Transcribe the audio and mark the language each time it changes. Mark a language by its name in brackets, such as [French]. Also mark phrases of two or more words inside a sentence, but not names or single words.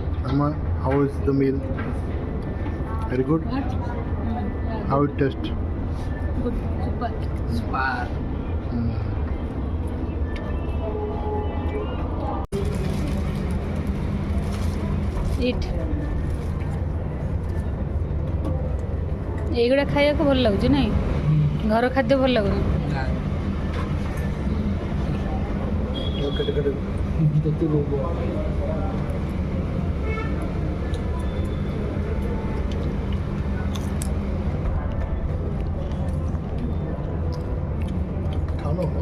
[English] Amma, how is the meal? Very good. What? How it tastes? Good. Super. Spar. Eat. [Odia] ଏଇଗୁଡ଼ା ଖାଇବାକୁ ଭଲ ଲାଗୁଛି ନାଇଁ? ଘର ଖାଦ୍ୟ ଭଲ ଲାଗୁନି? [Hindi] खाओ ना अम्मा।